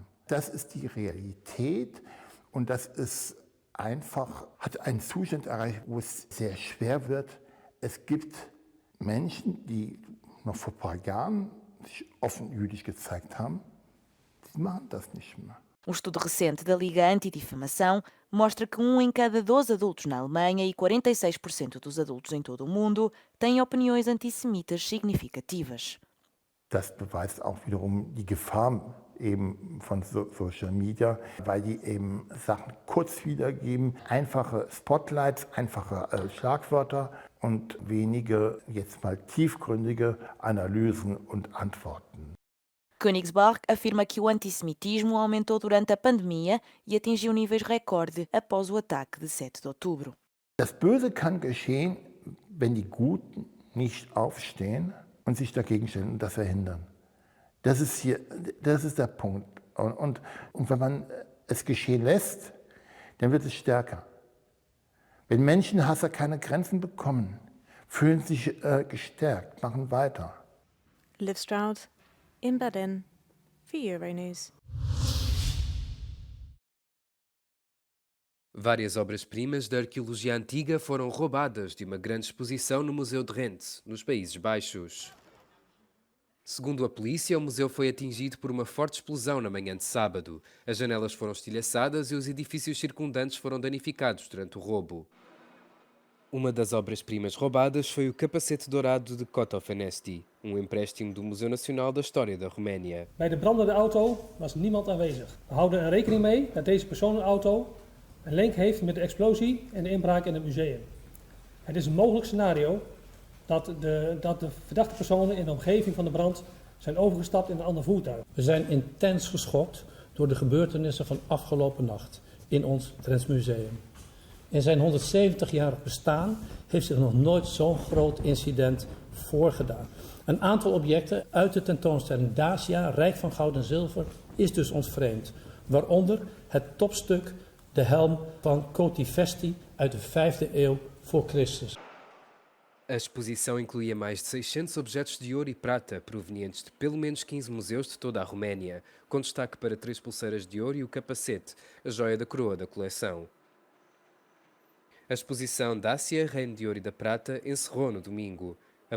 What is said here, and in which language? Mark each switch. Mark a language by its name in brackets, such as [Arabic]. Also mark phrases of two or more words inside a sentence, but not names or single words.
[German] Das ist die Realität und das ist einfach, hat einen Zustand erreicht, wo es sehr schwer wird. Es gibt Menschen, die noch vor ein paar Jahren sich offen jüdisch gezeigt haben, die machen das nicht mehr. [Portuguese] Um estudo recente da Liga Antidifamação mostra que 1 em cada 12 adultos na Alemanha e 46% dos adultos em todo o mundo têm opiniões antissemitas significativas. [German] Das beweist auch wiederum die Gefahr eben von [English] Social Media, [German] weil die eben Sachen kurz wiedergeben, einfache Spotlights, einfache Schlagwörter und wenige jetzt mal tiefgründige Analysen und Antworten. [Portuguese] Königsberg afirma que o antissemitismo aumentou durante a pandemia e atingiu níveis recorde após o ataque de 7 de outubro. [German] Das Böse kann geschehen, wenn die Guten nicht aufstehen und sich dagegen stellen und das verhindern. Das ist der Punkt. Und wenn man es geschehen lässt, dann wird es stärker. Wenn Menschenhasser keine Grenzen bekommen, fühlen sich gestärkt, machen weiter. Liv Stroud, in Berlin, für Euronews. [Portuguese] Várias obras-primas da arqueologia antiga foram roubadas de uma grande exposição no Museu de Rente, nos Países Baixos. Segundo a polícia, o museu foi atingido por uma forte explosão na manhã de sábado. As janelas foram estilhaçadas e os edifícios circundantes foram danificados durante o roubo. Uma das obras-primas roubadas foi o capacete dourado de Cotofanesti, empréstimo do Museu Nacional da História da Roménia. [Dutch] Bij de brandende auto was niemand aanwezig. We houden er rekening mee dat deze personenauto een link heeft met de explosie en de inbraak in het museum. Het is een mogelijk scenario dat de verdachte personen in de omgeving van de brand zijn overgestapt in een ander voertuig. We zijn intens geschokt door de gebeurtenissen van afgelopen nacht in ons Drents Museum. In zijn 170-jarig bestaan heeft zich nog nooit zo'n groot incident voorgedaan. Een aantal objecten uit de tentoonstelling Dacia, rijk van goud en zilver, is dus ontvreemd. Waaronder het topstuk, de helm van Cotivesti uit de 5e eeuw voor Christus. [Portuguese] A exposição incluía mais de 600 objetos de ouro e prata, provenientes de pelo menos 15 museus de toda a Roménia, com destaque para 3 pulseiras de ouro e o capacete, a joia da coroa da coleção. A exposição Dacia, Reino de Ouro e da Prata, encerrou no domingo.